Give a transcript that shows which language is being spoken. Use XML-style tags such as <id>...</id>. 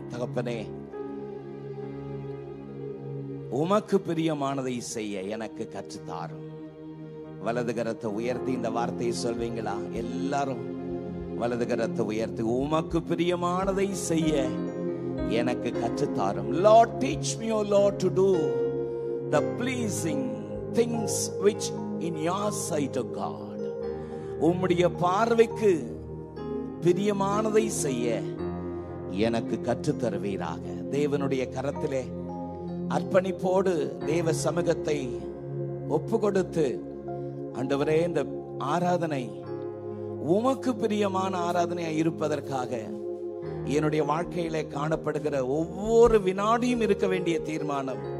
<ta>தகப்பனே, உமக்கு பிரியமானதை செய்ய எனக்கு கற்றுத்தாரும். வலது கரத்தை உயர்த்தி இந்த வார்த்தையை சொல்வீங்களா? எல்லாரும் வலது கரத்தை உயர்த்தி, உமக்கு பிரியமானதை செய்ய எனக்கு கற்றுத்தாரும்.</ta> <en>Lord, teach me, O Lord, to do the pleasing things which in your sight, O God.</en> <ta>உம்முடைய பார்வைக்கு பிரியமானதை செய்ய எனக்கு கற்றுத் தருவீராக. தேவனுடைய கரத்திலே அர்ப்பணிப்போடு தேவ சமூகத்தை ஒப்பு கொடுத்து, ஆண்டவரே, இந்த ஆராதனை உமக்கு பிரியமான ஆராதனையாக இருப்பதற்காக என்னுடைய வாழ்க்கையிலே காணப்படுகிற ஒவ்வொரு வினாடியும் இருக்க வேண்டிய தீர்மானம்.</ta>